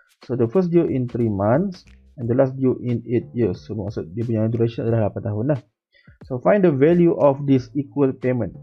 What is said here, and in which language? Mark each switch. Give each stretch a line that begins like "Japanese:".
English: So the first due in 3 months and the last due in 8 years.
Malay: So maksud dia punya duration adalah 8 tahun lah.
English: So find the value of this equal payment.